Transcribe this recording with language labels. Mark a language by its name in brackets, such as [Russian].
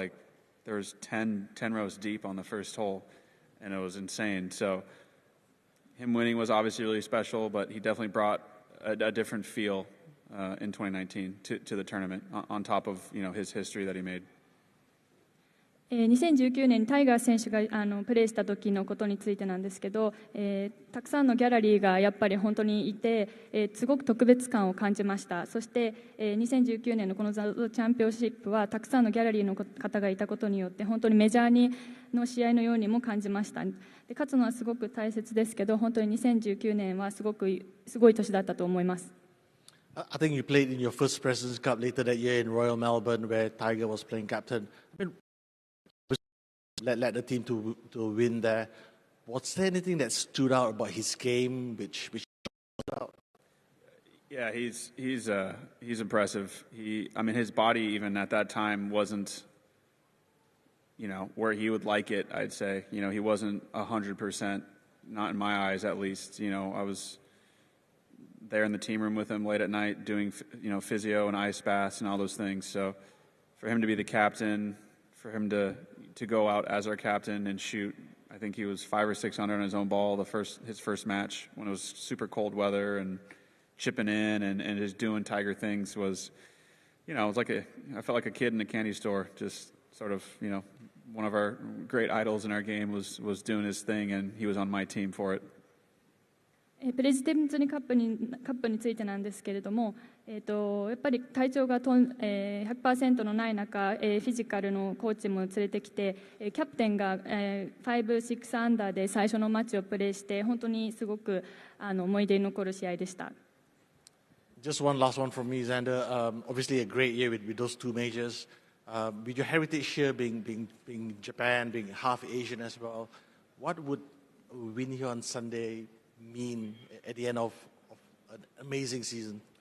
[English] Like there was 10 rows deep on the first hole, and it was insane. So him winning was obviously really special, but he definitely brought a different feel in 2019 to the tournament on top of, you know, his history that he made. [Japanese] 2019年にタイガー選手がプレーした時のことについてなんですけど、たくさんのギャラリーがやっぱり本当にいて、すごく特別感を感じました。そして、2019年のこのZOZOチャンピオンシップはたくさんのギャラリーの方がいたことによって本当にメジャーの試合のようにも感じました。で、勝つのはすごく大切ですけど、本当に2019年はすごい年だったと思います。 [English] I think you played in your first President's Cup later that year in Royal Melbourne, where Tiger was playing captain. I mean, led the team to win there. Was there anything that stood out about his game, which stood out? Yeah, he's impressive. I mean, his body even at that time wasn't, you know, where he would like it. I'd say, you know, he wasn't 100%, not in my eyes at least. You know, I was there in the team room with him late at night doing, you know, physio and ice baths and all those things. So for him to be the captain, for him to go out as our captain and shoot, I think he was 5 or 6 under on his own ball his first match when it was super cold weather, and chipping in and just doing Tiger things was, you know, it was I felt like a kid in a candy store, just sort of, you know, one of our great idols in our game was doing his thing, and he was on my team for it. [Japanese] プレジデンツカップについてなんですけれども、やっぱり体調が100% のない中、フィジカルのコーチも連れてきて、キャプテンが5、6アンダーで最初のマッチをプレーして、本当にすごく思い出に残る試合でした。 [English] Just one last one from me, Xander. Obviously a great year with those two majors. With your heritage here being Japan, being half Asian as well, what would a win here on Sunday mean at the end of an amazing season?